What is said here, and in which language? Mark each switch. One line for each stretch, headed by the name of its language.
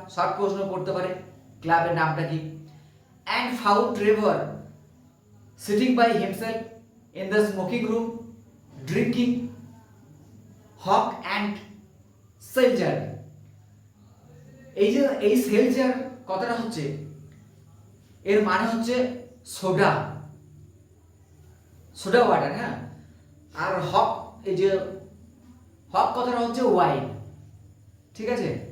Bangla: Short প্রশ্ন করতে পারে ক্লাবের নামটা কি?
English: And found Trevor sitting by himself in the smoking room drinking Hawk and Seltzer.
Bangla: এই সেলজার কথাটা হচ্ছে, এর মানে হচ্ছে সোডা ওয়াটার। হ্যাঁ, আর হক, এই যে হক কথাটা হচ্ছে ওয়াইন, ঠিক আছে?